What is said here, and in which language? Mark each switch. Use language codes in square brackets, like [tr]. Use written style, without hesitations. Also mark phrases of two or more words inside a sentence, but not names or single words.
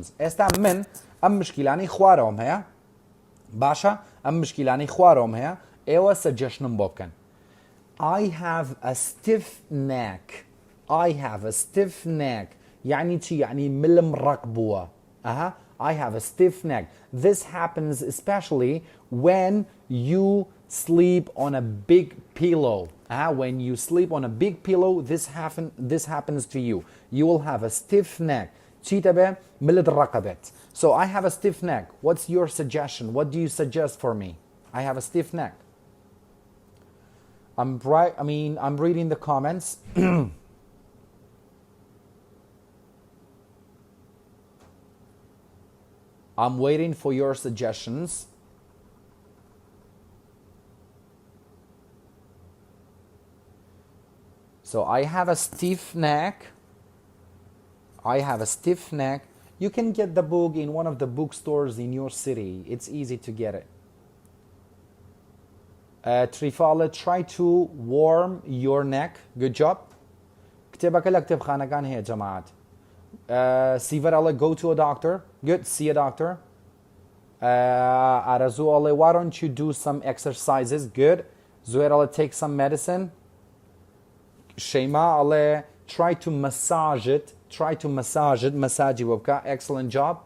[ckb] ئێستا من ئەم مشکیلانی خوارەوەم هەیە باشە ئەم مشکیلانی خوارەوەم هەیە ئێوە سەجەشنم بۆ بکەن. [en] I have a stiff neck. I have a stiff neck. [ckb] یعنی چی یعنی ملم ڕق بووە. [en] I have a stiff neck. This happens especially when you sleep on a big pillow. When you sleep on a big pillow, this happens to you. You will have a stiff neck. [ckb] چی تەبێ ملت ڕقە بێت. [en] So I have a stiff neck. What's your suggestion? What do you suggest for me? I have a stiff neck. I'm reading the comments. I'm waiting for your suggestions. So I have a stiff neck. I have a stiff neck. You can get the book in one of the bookstores in your city. It's easy to get it. Trifale, try to warm your neck. Good job. كتابك لك كتاب خانقان هي جماعات. Sivar, go to a doctor. Good, see a doctor. Arazu, why don't you do some exercises? Good. Zuer, take some medicine. Shema, try to massage it. Try to massage it. Massage wabka. Excellent job.